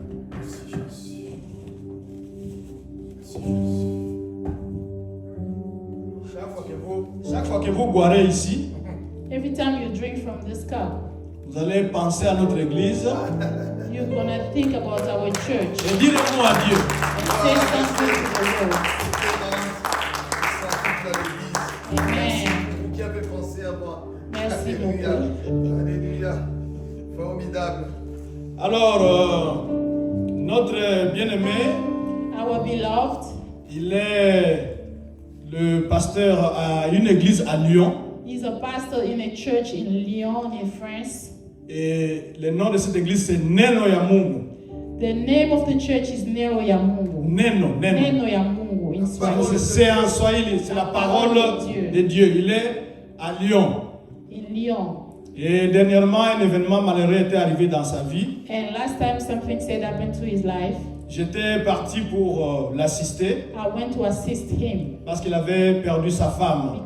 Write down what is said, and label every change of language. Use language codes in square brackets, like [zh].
[fr] Merci Jésus. Merci Jésus. Chaque fois que vous boirez ici, [en] Every time you drink from this cup, [fr] vous allez penser à notre église [en] you're going to think about our church [fr] et dire un mot à Dieu. [en] and say something to the Lord. Amen. [fr] Vous qui avez pensé à moi. Merci Alléluia. beaucoup. Alléluia. Formidable. Alors, notre bien-aimé, [en] Our beloved, [fr] il est le pasteur à une église à Lyon. [en] he's a pastor in a church in Lyon, in France. [fr] Et le nom de cette église, c'est Neno ya Mungu. [en] The name of the church is Neno ya Mungu. [sw] Neno. [en] Neno ya Mungu in Swahili. [fr] C'est en Swahili, c'est la parole de Dieu. Il est à Lyon. [en] In Lyon. [fr] Et dernièrement, un événement malheureux était arrivé dans sa vie. [en] And last time something said happened to his life, [fr] J'étais parti pour l'assister [en] I went to assist him [fr] parce qu'il avait perdu sa femme.